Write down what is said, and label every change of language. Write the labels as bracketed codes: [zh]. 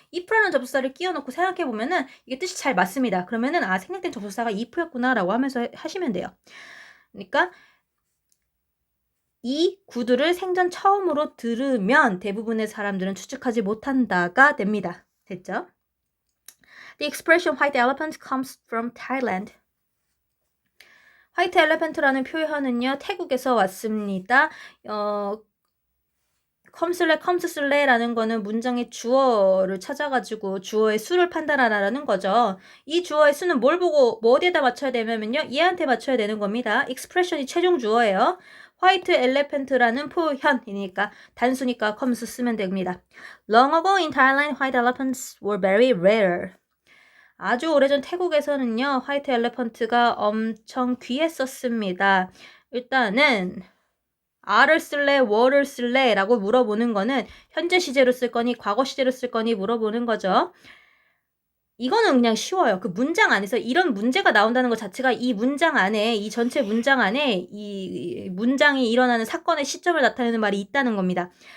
[ko] if라는 접속사를 끼워 넣고 생각해 보면은 이게 뜻이 잘 맞습니다. 그러면은 생략된 접속사가 if였구나라고 하면서 하시면 돼요. 그러니까 이 구두를 생전 처음으로 들으면 대부분의 사람들은 추측하지 못한다가 됩니다. 됐죠? [en] The expression white elephant comes from Thailand. [ko] 화이트 엘레펀트라는 표현은요. 태국에서 왔습니다. 컴스라는 거는 문장의 주어를 찾아가지고 주어의 수를 판단하라는 거죠. 이 주어의 수는 뭘 보고 뭐 어디에다 맞춰야 되냐면요. 얘한테 맞춰야 되는 겁니다. expression이 최종 주어예요. 화이트 엘레펀트라는 표현이니까 단수니까 comes 쓰면 됩니다. [en] Long ago in Thailand, white elephants were very rare. [ko] 아주 오래전 태국에서는요. 화이트 엘레펀트가 엄청 귀했었습니다. 일단은 R을 쓸래, were 쓸래 라고 물어보는 거는 현재 시제로 쓸 거니 과거 시제로 쓸 거니 물어보는 거죠. 이거는 그냥 쉬워요. 그 문장 안에서 이런 문제가 나온다는 것 자체가 이 문장 안에 이 전체 문장 안에 이 문장이 일어나는 사건의 시점을 나타내는 말이 있다는 겁니다.